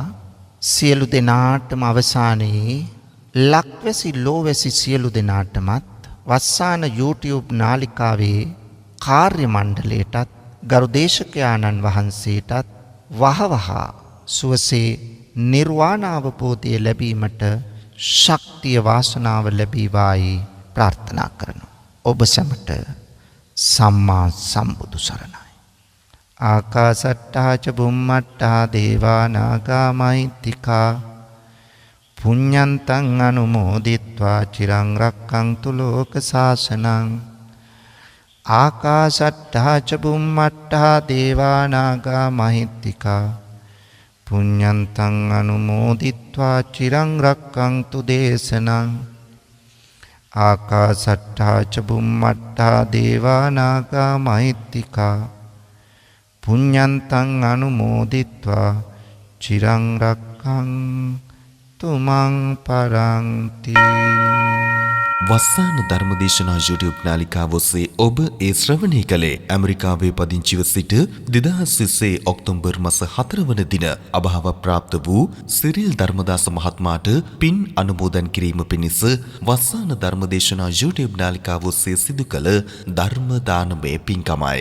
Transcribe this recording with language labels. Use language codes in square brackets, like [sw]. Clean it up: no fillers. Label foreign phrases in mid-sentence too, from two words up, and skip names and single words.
[si] සියලු දෙනාටම අවසානයේ ලක්වැසි ලෝවැසි සියලු දෙනාටමත් වස්සාන YouTube නාලිකාවේ කාර්ය මණ්ඩලයටත් ගරු දේශකයාණන් වහන්සේටත් වහවහ සුවසේ නිර්වාණ අවබෝධය ලැබීමට ශක්තිය වාසනාව ලැබීවායි ප්‍රාර්ථනා කරනවා. ඔබ සැමට සම්මා සම්බුදු සරණයි. [pi] ආකාසට්ටා ච බුම්මට්ටා දේවා නාග මහිත්‍තිකා පුඤ්ඤන්තං අනුමෝදිත්වා චිරං රක්ඛන්තු ලෝක සාසනං. ආකාසට්ටා ච බුම්මට්ටා දේවා නාග මහිත්‍තිකා පුඤ්ඤන්තං අනුමෝදිත්වා චිරං රක්ඛන්තු දේශනං. ආකාසට්ටා ච බුම්මට්ටා දේවා නාග මහිත්‍තිකා පුඤ්ඤන්තං අනුමෝදිත්වා චිරං රක්ඛන්තු මං පරන්ති. [si] වස්සාන ධර්මදේශනා YouTube නාලිකාව ඔස්සේ ඔබ ඒ ශ්‍රවණය කළේ ඇමරිකාවේ පදිංචිව සිට 2020 ඔක්තෝබර් මාස 4 වන දින අභාව ප්‍රාප්ත වූ සිරිල් ධර්මදාස මහත්මයාට පින් අනුමෝදන් කිරීම පිණිස වස්සාන ධර්මදේශනා YouTube නාලිකාව ඔස්සේ සිදු කළ ධර්ම දානමය පින්කමයි.